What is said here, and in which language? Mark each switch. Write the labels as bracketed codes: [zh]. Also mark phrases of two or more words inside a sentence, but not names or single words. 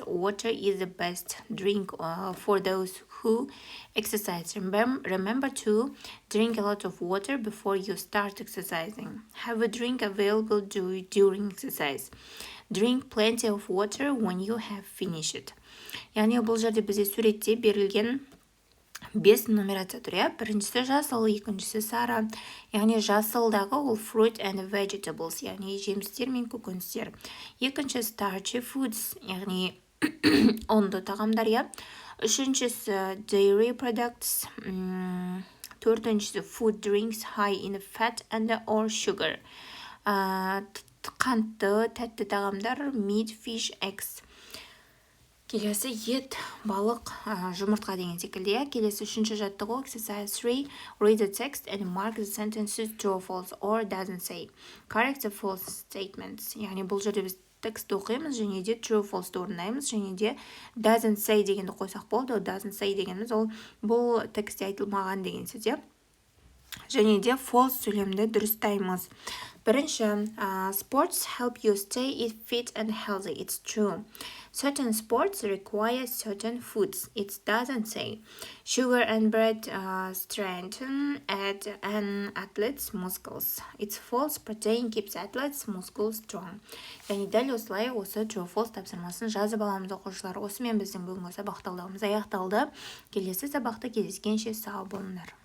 [en] Water is the best drink for those who exercise. Remember to drink a lot of water before you start exercising. Have a drink available during exercise. Drink plenty of water when you have finished. [kk] Яғни бұл жерде бізде суретте берілген 5 нумерация тұр, иә? Біріншісі жасыл, екіншісі сары. Яғни жасылдағы ол [en] fruit and vegetables, [kk] яғни жемістер мен көкөністер. Екінші [en] starchy foods, [kk] яғни ұнды тағамдар, иә? [en] Үшіншісі dairy products. Төртіншісі food drinks high in fat and or sugar. [kk] Қантты, тәтті тағамдар, [en] meat, fish, eggs. [kk] Келесі ет, балық, жұмыртқа деген секілді. Келесі үшінші жаттығу exercise 3. [en] Read the text and mark the sentences true or false or doesn't say. Correct the false statements. [kk] Яғни бұл жерде біз текстті оқимыз және де [en] true false [kk] орындаймыз және де [en] doesn't say [kk] дегенді қойсақ болды. [en] Doesn't say [kk] дегеніміз ол бұл текстте айтылмаған деген сөз. Және де false сөйлемді дұрыстаймыз. Бірінші, [en] sports help you stay fit and healthy. It's true. Certain sports require certain foods. It doesn't say. Sugar and bread strengthen an athlete's muscles. It's false. Protein keeps athlete's muscles strong. [kk] Яғни дәл осылай осы [en] true false [kk] тапсырмасын жазып аламыз оқушылар. Осымен біздің бүгінгі сабақ талдауымыз аяқталды. Келесі сабақта кездескенше сау болыңдар.